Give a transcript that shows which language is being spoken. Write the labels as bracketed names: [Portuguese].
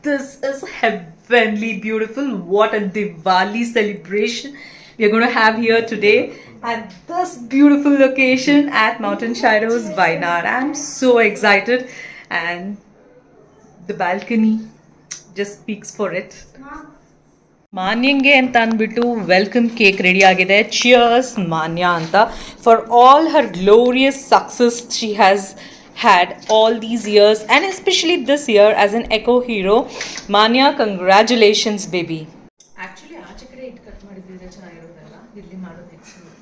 [English] This is heavenly beautiful. What a Diwali celebration we are going to have here today at this beautiful location at Mountain Shadows, Wayanad. I'm so excited, and the balcony just speaks for it. [Kannada] ಮಾನ್ಯಂಗೆ ಅಂತ ಅಂದ್ಬಿಟ್ಟು welcome cake ready ಆಗಿದೆ. [English] Cheers Manya ಅಂತ for all her glorious success she has had all these years, and especially this year as an eco hero. Manya, congratulations, baby. [Kannada] Actually ಆಚೆ ಕಡೆ ಇಟ್ಟು cut ಮಾಡಿದ್ರೆ ಚೆನ್ನಾಗಿರೋದಲ್ಲ, ಇಲ್ಲಿ ಮಾಡೋದು ನೆಕ್ಸ್ಟ್.